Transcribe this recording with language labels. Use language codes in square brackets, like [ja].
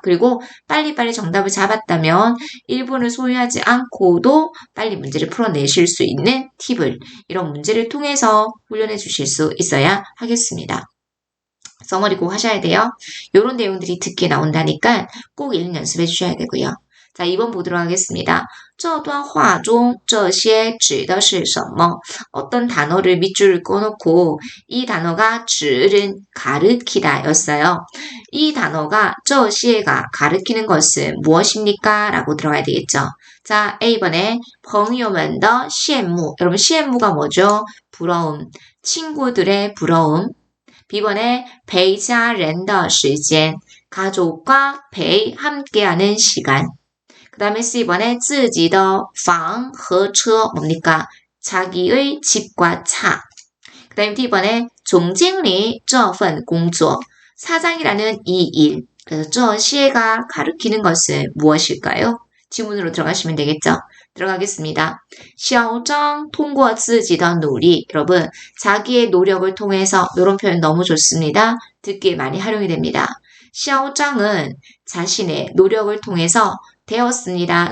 [ko] 그리고 빨리빨리 정답을 잡았다면 1분을 소요하지 않고도 빨리 문제를 풀어내실 수 있는 팁을 이런 문제를 통해서 훈련해 주실 수 있어야 하겠습니다. 써머리 꼭 하셔야 돼요. 이런 내용들이 듣기에 나온다니까 꼭 읽는 연습해 주셔야 되고요. 자, 2번 보도록 하겠습니다. [zh] 这段话中这些指的是什么? [ko] 어떤 단어를 밑줄을 꺼놓고 이 단어가 指는 가르키다 였어요. 이 단어가 这些가 가르키는 것은 무엇입니까? 라고 들어가야 되겠죠. 자, A번에 [zh] 朋友们的羡慕. [ko] 여러분, 羡慕가 뭐죠? 부러움. 친구들의 부러움. B번에 [zh] 陪家人的时间. [ko] 가족과 陪 함께하는 시간. 그 다음에 C번에 [zh] 自己的房和车 [ko] 뭡니까? 자기의 집과 차. 그 다음에 D번에 [zh] 总经理这份工作. [ko] 사장이라는 이 일. 그래서 这些가 가리키는 것은 무엇일까요? 지문으로 들어가시면 되겠죠? 들어가겠습니다. [zh] 小张通过自己的努力. [ko] 여러분, 자기의 노력을 통해서 이런 표현 너무 좋습니다. 듣기에 많이 활용이 됩니다. 小张은 자신의 노력을 통해서 되었습니다.